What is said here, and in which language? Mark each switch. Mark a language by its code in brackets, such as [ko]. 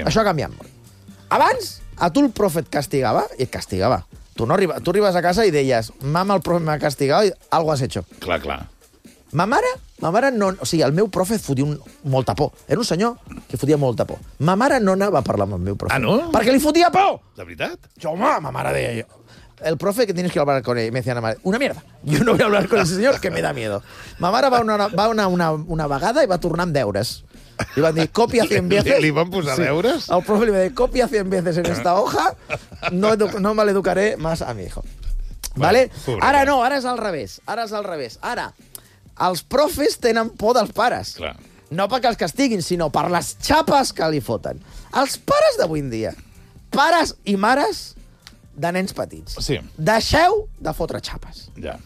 [ca] Això ha canviat molt. Abans, a tu el profe et castigava, i et castigava. Tu no arribes, tu arribes a casa i deies, mama, el profe m'ha castigat i [es] algo has hecho. [ca] Clar. Ma mare... Ma mare no... O sigui, el meu profe fotia molta por. Era un senyor que fotia molta por. Ma mare no anava a parlar amb el meu profe. Ah, no? Perquè li fotia por! De veritat? Jo, home, ma mare deia jo... [es] El profe que tienes que hablar con él. Me decía la madre, una mierda. Yo no voy a hablar con ese señor, que me da miedo. [ca] Ma mare va una vegada i va tornar amb deures. Li van dir, [es] copia 100 veces. [ca] Li van posar deures? Sí. El profe li va dir, [es] copia 100 veces en esta hoja, no me l'educaré más a mi hijo. [ca] ¿Vale? Ara no, ara és al revés. Ara és al revés. Ara, els profes tenen por dels pares. Clar. No perquè els castiguin, sinó per les xapes que li foten. Els pares d'avui en dia, pares i mares de nens petits, sí, deixeu de fotre xapes. Ja.